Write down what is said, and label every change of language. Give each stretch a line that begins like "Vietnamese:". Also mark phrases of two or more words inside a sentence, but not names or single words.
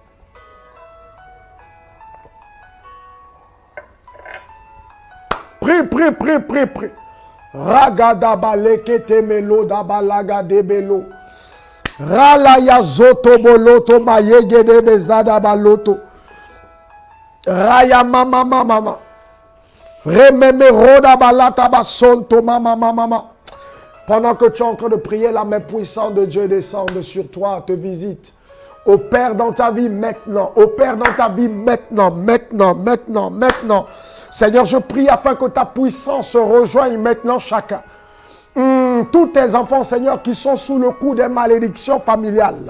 French: Prie, prie, prie, prie, prie. Ragada balekete melo da balaga de belo. Ralaya zoto boloto mayege de bezada baloto. Raya mama mama mama. Rememe roda balata basonto mama mama mama. Pendant que tu es en train de prier, la main puissante de Dieu descend sur toi, te visite. Opère dans ta vie maintenant. Opère dans ta vie maintenant, maintenant, maintenant, maintenant. Seigneur, je prie afin que ta puissance rejoigne maintenant chacun. Tous tes enfants, Seigneur, qui sont sous le coup des malédictions familiales.